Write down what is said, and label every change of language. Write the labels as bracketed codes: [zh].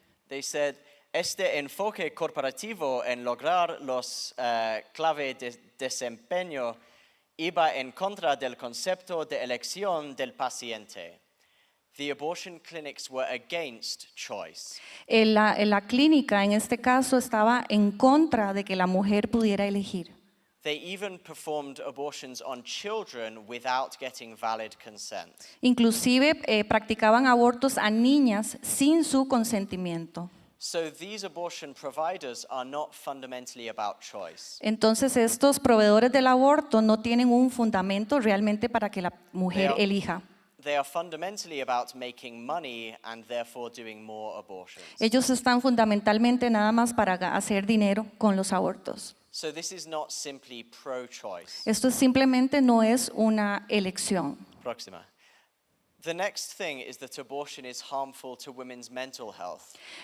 [en] They said, [es] este enfoque corporativo en lograr los clave de desempeño iba en contra del concepto de elección del paciente. [en] The abortion clinics were against choice. [es] La clínica, en este caso, estaba en contra de que la mujer pudiera elegir. [en] They even performed abortions on children without getting valid consent. [es] Inclusive practicaban abortos a niñas sin su consentimiento. [en] So these abortion providers are not fundamentally about choice. [es] Entonces estos proveedores del aborto no tienen un fundamento realmente para que la mujer [en] They are- [es] elija. [en] They are fundamentally about making money and therefore doing more abortions. [es] Ellos están fundamentalmente nada más para hacer dinero con los abortos. [en] So this is not simply pro-choice. [es] Esto simplemente no es una elección. Próxima. [en] The next thing is that abortion is harmful to women's mental health.